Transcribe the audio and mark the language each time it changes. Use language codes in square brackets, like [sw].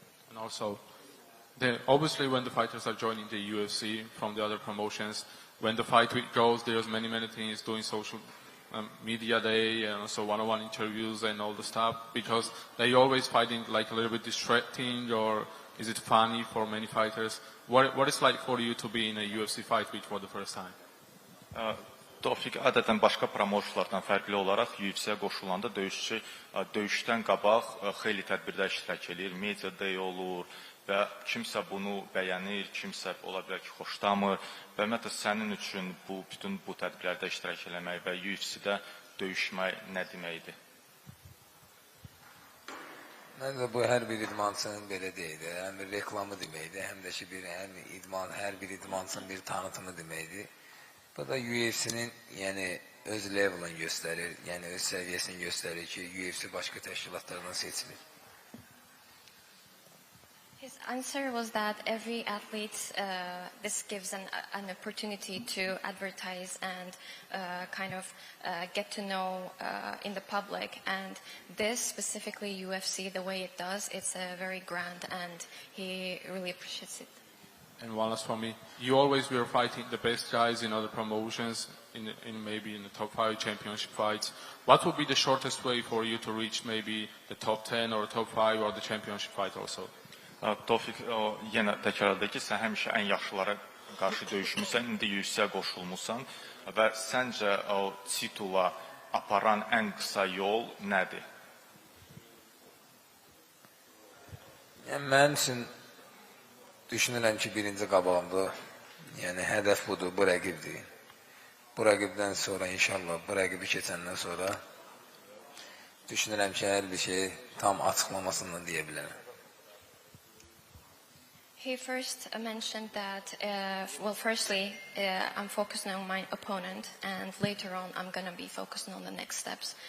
[en] And also, obviously when the fighters are joining the UFC from the other promotions, when the fight week goes, there's many things, doing social media day and also one-on-one interviews and all the stuff, because they always fighting like a little bit distracting, or is it funny for many fighters? What is like for you to be in a UFC fight week for the first time? [az] Tofiq, adətən başqa promotionlardan fərqli olaraq UFC-yə qoşulanda döyüşçü döyüşdən qabaq xeyli tədbirdə iştirak edir, media day olur və kimsə bunu bəyənir, kimsə ola bilər ki, xoşlamır və ümumiyyətlə sənin üçün bütün bu tədbirlərdə iştirak eləmək və UFC-də döyüşmək nə deməkdir? Məncə bu hər bir idmançının belə deyildi, həm bir reklamı deməkdir, həm də ki hər bir idmançının bir tanıtımı deməkdir. Bu da UFC-nin öz levelini göstərir, öz səviyyəsini göstərir ki, UFC başqa təşkilatlardan seçilir. [en] His answer was that every athlete, this gives an opportunity to advertise and get to know in the public. And this, specifically UFC, the way it does, it's very grand, and he really appreciates it. And one last for me, you always were fighting the best guys in other promotions, maybe in the top 5 championship fights. What would be the shortest way for you to reach maybe the top 10 or top 5 or the championship fight also? [az] Tofiq, yenə təkrarladı ki, sən həmişə ən yaxşılara qarşı döyüşmüsən, indi UFC-yə qoşulmusan və səncə o titula aparan ən qısa yol nədir? Mənim üçün düşünürəm ki, birinci qabağımda, hədəf budur, bu rəqibdir. Bu rəqibdən sonra inşallah, bu rəqibi keçəndən sonra düşünürəm ki, hər bir şey tam açıqlamasından deyə bilərəm. [en] He first mentioned that, firstly, I'm focusing on my opponent, and later on I'm going to be focusing on the next steps.